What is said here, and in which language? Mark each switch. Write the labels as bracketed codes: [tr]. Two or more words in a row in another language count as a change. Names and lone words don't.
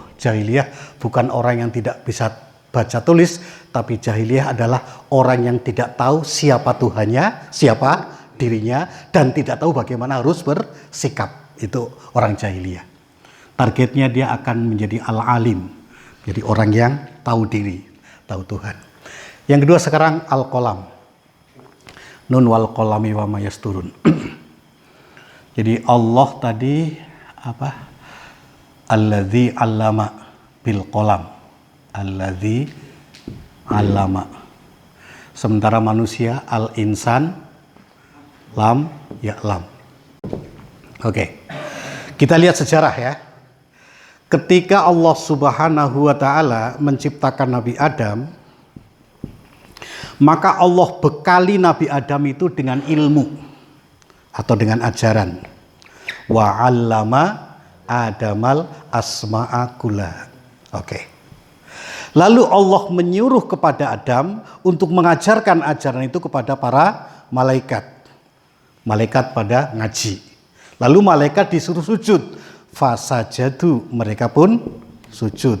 [id] Jahiliyah bukan orang yang tidak bisa baca tulis, tapi jahiliyah adalah orang yang tidak tahu siapa Tuhannya, siapa dirinya, dan tidak tahu bagaimana harus bersikap. Itu orang jahiliyah. Targetnya dia akan menjadi al-alim, jadi orang yang tahu diri, tahu Tuhan. Yang kedua sekarang al-qalam. [ar] ن والقلم وما يسطرون. [id] Jadi Allah tadi apa? [ar] الذي علم بالقلم. الذي علم. [id] Sementara manusia [ar] الإنسان لم يعلم. [id] Oke. Kita lihat sejarah ya. Ketika Allah [ar] سبحانه وتعالى [id] menciptakan Nabi Adam, maka Allah bekali Nabi Adam itu dengan ilmu atau dengan ajaran. [ar] وعلم آدم الأسماء كلها. [id] Oke. Lalu Allah menyuruh kepada Adam untuk mengajarkan ajaran itu kepada para malaikat. Malaikat pada ngaji. Lalu malaikat disuruh sujud. Fasajadu, mereka pun sujud.